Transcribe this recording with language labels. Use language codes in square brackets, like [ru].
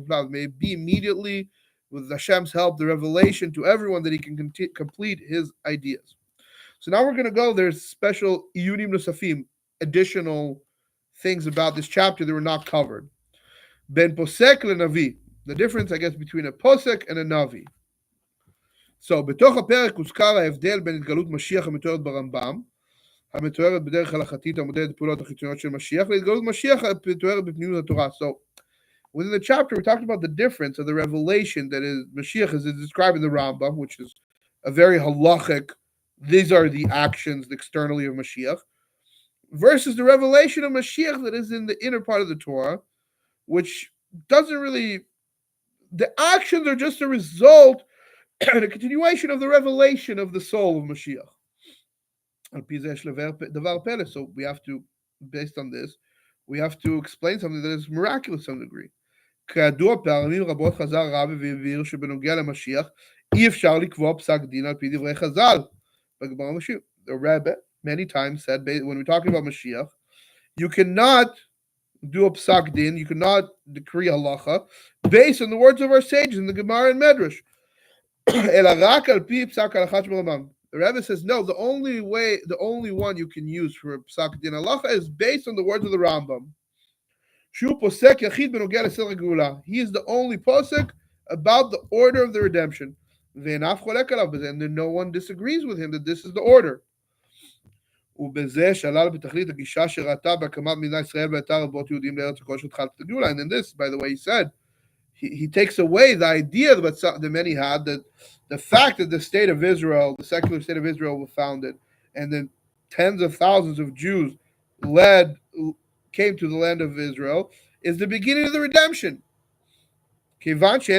[en] May be immediately, with Hashem's help, the revelation to everyone that he can complete his ideas. So now we're going to go, there's special iyunim nosafim, additional things about this chapter that were not covered. Ben posek lenavi, the difference, I guess, between a posek and a navi. [he] So, בתוך הפרק הוזכר ההבדל בין התגלות משיח המתוארת ברמב"ם, המתוארת בדרך הלכתית המודדת פעולות החיצוניות של משיח, להתגלות משיח המתוארת בפנימיות התורה. [en] So, within the chapter, we talked about the difference of the revelation that is Mashiach is described in the Rambam, which is a very halachic, these are the actions externally of Mashiach, versus the revelation of Mashiach that is in the inner part of the Torah, which doesn't really, the actions are just a result and a continuation of the revelation of the soul of Mashiach. So we have to, based on this, we have to explain something that is miraculous to some degree. [he] כידוע פעמים רבות חזר רבי והבהיר שבנוגע למשיח אי אפשר לקבוע פסק דין על פי דברי חז"ל. [en] The Rebbe many times said, when we're talking about Mashiach, you cannot do a psak din, you cannot decree halacha based on the words of our sages in the Gemara and Medrash. [he] אלא רק על פי פסק הלכה שברמב"ם. [en] The Rebbe says, no, the only one you can use for psak din halacha is based on the words of the Rambam. [he] שהוא פוסק יחיד בנוגע לסדר הגאולה. [en] He is the only posek about the order of the redemption. [he] ואין אף חולק עליו בזה, [en] and no one disagrees with him that this is the order. [he] ובזה שלל בתכלית הגישה שראתה בהקמת מדינת ישראל והייתה רבות יהודים לארץ הקודש ותחילת הגאולה. [en] And in this, by the way, he said, he takes away the idea that many had, that the fact that the state of Israel, the secular state of Israel was founded, and then tens of thousands of Jews came to the land of Israel, is the beginning of the redemption. Why?